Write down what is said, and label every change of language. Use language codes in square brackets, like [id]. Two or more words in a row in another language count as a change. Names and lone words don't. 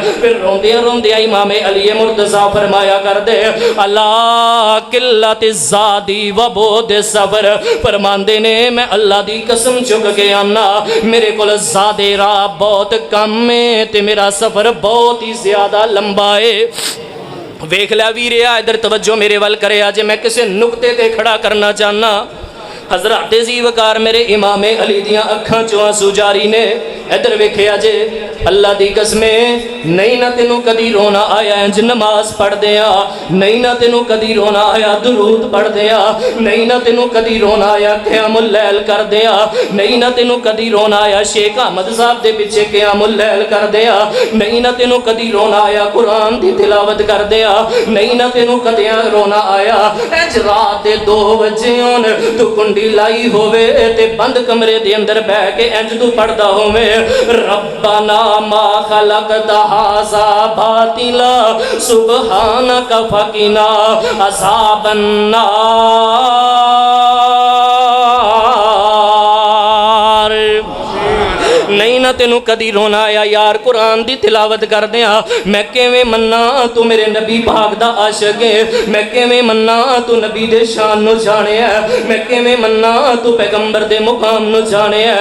[pa] پھر روندیا روندیا امام علی مرتضیٰ فرمایا کر دے اللہ [ar] قلت الزادی و بود صبر، [pa] فرماندے نے میں اللہ دی قسم چک کے آنا میرے کول زاد راہ بہت کم ہے تے میرا سفر بہت ہی زیادہ لمبا ہے۔ ویکھ لیا ویریا ادھر توجہ میرے ول کرے آج میں کسے نقطے تے کھڑا کرنا چاہنا۔ حضرات زی وقار میرے امام علی دیاں اکھاں چوں آنسو جاری نے، ادھر ویکھیا جے اللہ دی قسمیں نہیں نہ تینوں کدی رونا آیا انج نماز پڑھ دیا، نہیں نہ تینوں کدی رونا آیا درود پڑھ دیا، نہیں نہ تینوں کدی رونا آیا قیام اللیل کر دیا، نہیں نہ تینوں کدی رونا آیا شیخ احمد صاحب دے پیچھے قیام اللیل کر دیا، نہیں نہ تینوں کدی رونا آیا قرآن دی تلاوت کر دیا، نہیں نہ تینوں کدی رونا آیا انج رات دے 2 بجے تو کنڈی لائی ہوئے تے بند کمرے دے اندر بہ کے انج تو پڑھدا ہوئے [ar] ربنا ما خلقت ھذا باطلا سبحانک فقنا عذاب النار۔ [pa] نہیں نہ تینوں کدی رونا آیا یار قرآن دی تلاوت کر دیا، میں کیویں مننا تو میرے نبی پاک دا عاشق ہے، میں کیویں مننا تو نبی دے شان نو جانے ہے، میں کیویں مننا تو پیغمبر دے مقام نو جانے ہے۔